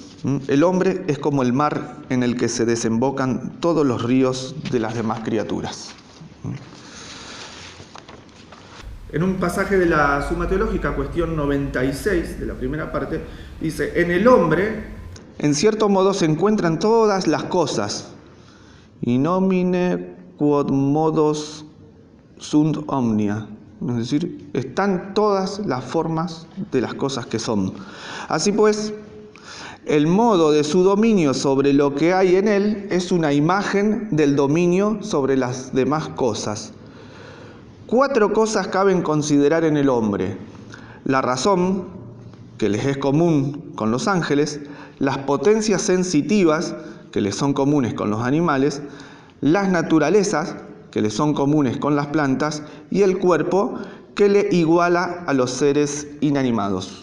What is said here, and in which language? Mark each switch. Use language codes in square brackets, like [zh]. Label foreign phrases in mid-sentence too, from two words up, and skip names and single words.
[es] El hombre es como el mar en el que se desembocan todos los ríos de las demás criaturas. En un pasaje de la Suma Teológica, cuestión 96 de la primera parte, dice: en el hombre, en cierto modo, se encuentran todas las cosas, [la] in nomine quod modos sunt omnia, [es] es decir, están todas las formas de las cosas que son. Así pues, El modo de su dominio sobre lo que hay en él es una imagen del dominio sobre las demás cosas. 4 cosas caben considerar en el hombre: la razón, que les es común con los ángeles; las potencias sensitivas, que les son comunes con los animales; las naturalezas, que les son comunes con las plantas; y el cuerpo, que le iguala a los seres inanimados.